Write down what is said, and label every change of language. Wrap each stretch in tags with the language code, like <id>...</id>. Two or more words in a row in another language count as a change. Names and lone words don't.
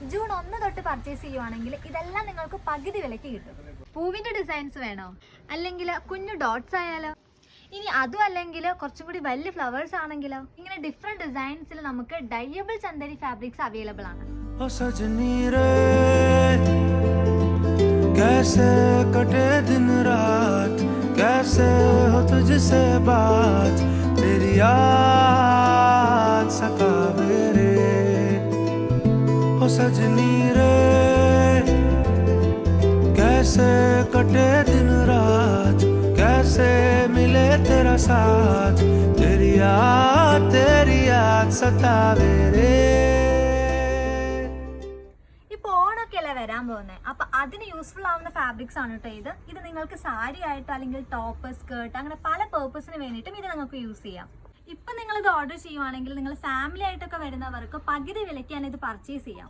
<ml>ജൂൺ 1 തൊട്ട് പർച്ചേസ് ചെയ്യുവാണെങ്കിൽ ഇതെല്ലാം നിങ്ങൾക്ക് പകുതി വിലയ്ക്ക് കിട്ടും. പൂവിന്റെ ഡിസൈൻസ് വേണോ, അല്ലെങ്കിൽ കുഞ്ഞു ഡോട്ട്സ് ആയാലോ, ഇനി അതും അല്ലെങ്കിൽ കുറച്ചും കൂടി വലിയ ഫ്ലവേഴ്സ് ആണെങ്കിലോ, ഇങ്ങനെ</ml> <en>different designs</en> <ml>നമുക്ക് ഡയബിൾ ചന്ദേരി</ml> <en>fabrics available</en> <ml>ആണ്.</ml> <hi>ओ सजनी रे कैसे कटे दिन रात, कैसे हो तुझसे बात, तेरी याद सतावे रे. ओ सजनी रे कैसे कटे दिन रात, कैसे मिले तेरा साथ, तेरी याद सतावे रे.</hi> <ml>ഓണൊക്കെ അല്ലേ വരാൻ പോകുന്നത്, അപ്പൊ അതിന് യൂസ്ഫുൾ ആവുന്ന ഫാബ്രിക്സ് ആണ് കേട്ടോ ഇത് നിങ്ങൾക്ക് സാരി ആയിട്ടോ അല്ലെങ്കിൽ</ml> <en>top, skirt,</en> <ml>അങ്ങനെ പല പേർപ്പസിന് വേണ്ടിയിട്ടും ഇത് നിങ്ങൾക്ക് യൂസ് ചെയ്യാം. ഇപ്പൊ നിങ്ങൾ ഇത് ഓർഡർ ചെയ്യുവാണെങ്കിൽ നിങ്ങൾ ഫാമിലി ആയിട്ടൊക്കെ വരുന്നവർക്ക് പകുതി വിലയ്ക്കാണ് ഇത് പർച്ചേസ് ചെയ്യാം.</ml>